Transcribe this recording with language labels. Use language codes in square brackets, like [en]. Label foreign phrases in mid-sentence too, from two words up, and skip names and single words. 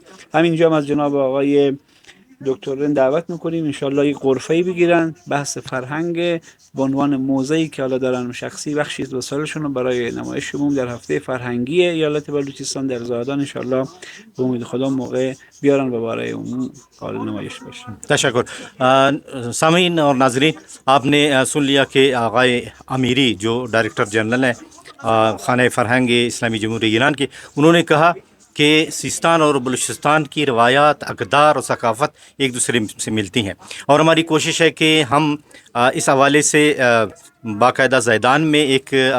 [fa] همینجا هم از جناب آقای دکتر رند دعوت میکنیم انشالله یک غرفه‌ای بگیرن بحث فرهنگ به عنوان موضعی که حالا دارن شخصی بخشی از وسایلشون رو برای نمایش عموم در هفته فرهنگی ایالت بلوچستان در زاهدان انشالله به امید خدا موقع بیارن و برای عموم قابل نمایش باشه. تشکر. [ur] سامعین اور ناظرین، آپ نے سن لیا کہ آقائے امیری جو ڈائریکٹر جنرل ہیں خانہ فرہنگ اسلامی جمہوریہ ایران کے، انہوں نے کہا کہ سیستان اور بلوچستان کی روایات، اقدار اور ثقافت ایک دوسرے سے ملتی ہیں، اور ہماری کوشش ہے کہ ہم اس حوالے سے باقاعدہ زیدان میں ایک